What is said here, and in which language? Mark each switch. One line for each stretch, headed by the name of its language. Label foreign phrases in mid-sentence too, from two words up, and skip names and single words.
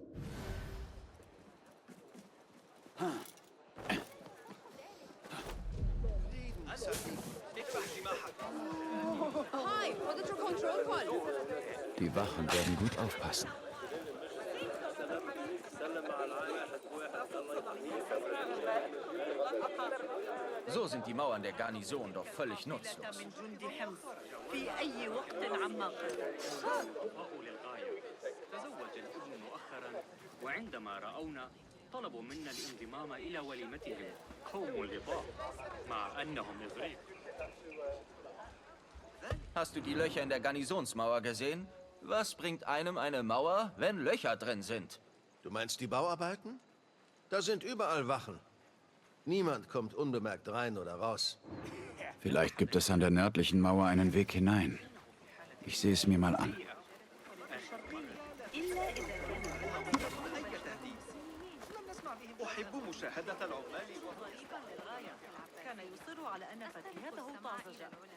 German: Die Wachen werden gut aufpassen. So sind die Mauern der Garnison doch völlig nutzlos.
Arabic: طلبوا منا الانضمام إلى وليمتهم قوم لطاف مع أنهم إغريق.
German: Hast du die Löcher in der Garnisonsmauer gesehen? Was bringt einem eine Mauer, wenn Löcher drin sind? Du meinst die Bauarbeiten? Da sind überall Wachen. Niemand kommt unbemerkt rein oder raus. Vielleicht gibt es an der nördlichen Mauer einen Weg hinein. Ich sehe es mir mal an.
Arabic: أحب مشاهدة العمال كان يصر على أن فتياته طازجة.